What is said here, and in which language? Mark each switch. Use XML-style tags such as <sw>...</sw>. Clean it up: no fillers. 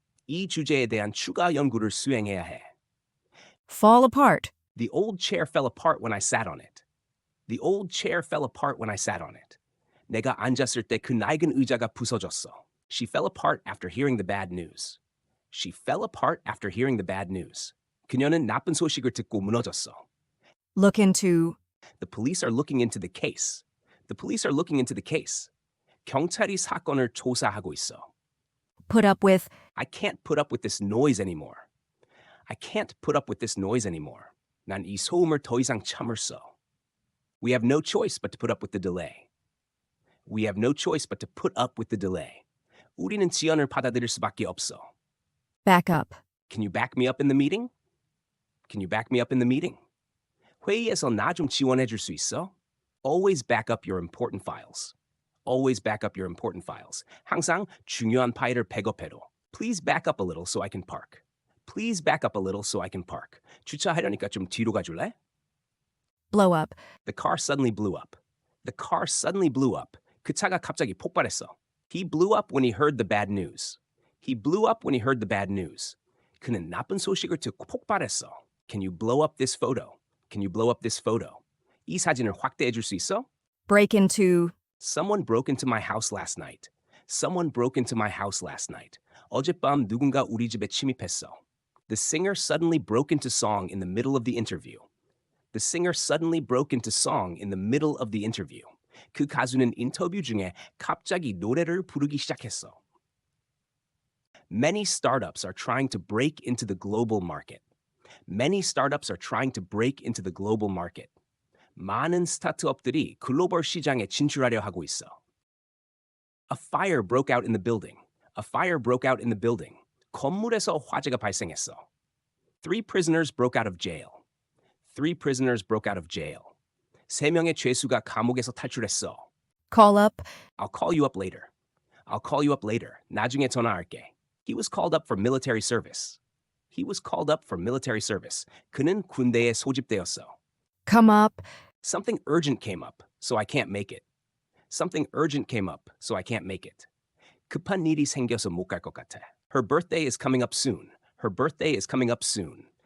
<ko>이 주제에 대한 추가 연구를 수행해야 해.</ko> <en>Fall apart. The old chair fell apart when I sat on it. The old chair fell apart when I sat on it.</en> <ko>내가 앉았을 때 그 낡은 의자가 부서졌어.</ko> <en>She fell apart after hearing the bad news. She fell apart after hearing the bad news.</en> <ko>그녀는 나쁜 소식을 듣고 무너졌어.</ko> <en>Look into. The police are looking into the case. The police are looking into the case.</en> <ko>경찰이 사건을 조사하고 있어.</ko> <en>Put up with. I can't put up with this noise anymore. I can't put up with this noise anymore.</en> <ko>난 이 소음을 더 이상 참을 수.</ko> <en>We have no choice but to put up with the delay. We have no choice but to put up with the delay.</en> <ko>우리는 지연을 받아들일 수밖에 없어.</ko> <en>Back up. Can you back me up in the meeting? Can you back me up in the meeting?</en> <ko>회의에서 나 좀 지원해 줄 수 있어?</ko> <en>Always back up your important files. Always back up your important files.</en> <ko>항상 중요한 파일을 백업해둬.</ko> <en>Please back up a little so I can park. Please back up a little so I can park.</en> <ko>주차하려니까 좀 뒤로 가줄래?</ko> <en>Blow up. The car suddenly blew up. The car suddenly blew up.</en> <ko>그 차가 갑자기 폭발했어.</ko> <en>He blew up when he heard the bad news. He blew up when he heard the bad news.</en> <ko>그는 나쁜 소식을 듣고 폭발했어.</ko> <en>Can you blow up this photo? Can you blow up this photo?</en> <ko>이 사진을 확대해 줄 수 있어?</ko> <en>Break into. Someone broke into my house last night. Someone broke into my house last night.</en> <ko>어젯밤 누군가 우리 집에 침입했어.</ko> <en>The singer suddenly broke into song in the middle of the interview. The singer suddenly broke into song in the middle of the interview.</en> <ko>그 가수는 인터뷰 중에 갑자기 노래를 부르기 시작했어.</ko> <en>Many startups are trying to break into the global market. Many startups are trying to break into the global market.</en> <ko>많은 스타트업들이 글로벌 시장에 진출하려 하고 있어.</ko> <en>A fire broke out in the building. A fire broke out in the building.</en> <ko>건물에서 화재가 발생했어.</ko> <en>3 prisoners broke out of jail. 3 prisoners broke out of jail.</en> <ko>3명의 죄수가 감옥에서 탈출했어.</ko> <en>Call up. I'll call you up later. I'll call you up later.</en> <ko>나중에 전화할게.</ko> <en>He was called up for military service. He was called up for military service.</en> <ko>그는 군대에 소집되었어.</ko> <en>Come up. Something urgent came up, so I can't make it. Something urgent came up, so I can't make it.</en> <ko>급한 일이 생겨서 못 갈 것 같아.</ko> <en>Her birthday is coming up soon. Her birthday is coming up soon.</en>